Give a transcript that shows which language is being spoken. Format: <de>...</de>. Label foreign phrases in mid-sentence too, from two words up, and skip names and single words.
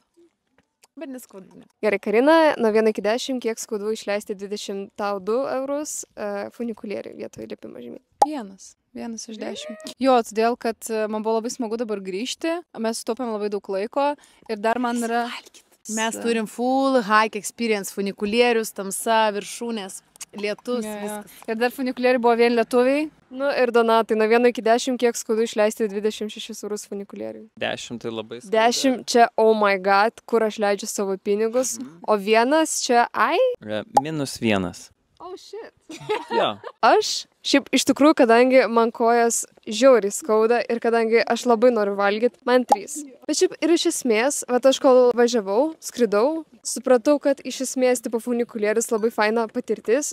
<lt>Bet neskaudu. Ne. Gerai, Karina, nuo 1 iki 10, kiek skaudu išleisti 22 eurus funikulieriui vietoj lipimo žymiai? 1 iš 10. Jo, todėl, kad man buvo labai smagu dabar grįžti. Mes sutaupėm labai daug laiko ir dar man yra... Mes turim</lt> <en>full hike experience,</en> <lt>funikulierius, tamsa, viršūnės, lietus, viskas. Ir dar funikulieriai buvo vien lietuviai. Nu ir Donatai, nuo 1 iki 10, kiek skaudu išleisti 26 eurus funikulieriui? 10 tai labai skaudu. 10 čia,</lt> <en>oh my god,</en> <lt>kur aš leidžiu savo pinigus, o 1 čia, ai? -1.</lt> <en>Oh shit.</en> <lt>Jo. Aš šiaip iš tikrųjų, kadangi man kojas žiauriai skauda ir kadangi aš labai noriu valgyti, man 3. Bet šiaip ir iš esmės, vat aš kol važiavau, skridau, supratau, kad iš esmės, tipo, funikulierius labai faina patirtis.</lt>